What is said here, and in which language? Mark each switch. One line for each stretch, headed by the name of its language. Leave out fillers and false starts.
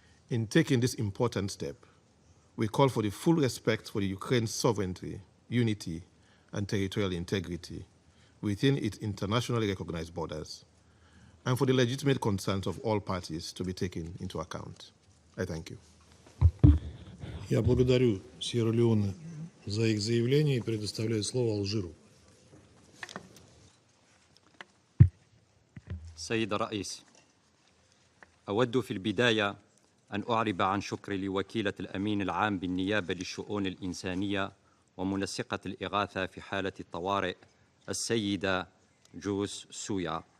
English: In taking this important step, we call for the full respect for the Ukraine's sovereignty, unity, and territorial integrity within its internationally recognized borders, and for the legitimate concerns of all parties to be taken into account. I thank you.
Russian: Я благодарю Сьерра-Леоне за их заявление и предоставляю слово Алжиру.
Arabic: سيد الرئيس، أود في البداية أن أعرب عن شكري لوكيلة الأمين العام بالنيابة للشؤون الإنسانية ومنسقة الإغاثة في حالة الطوارئ السيدة جويس سويا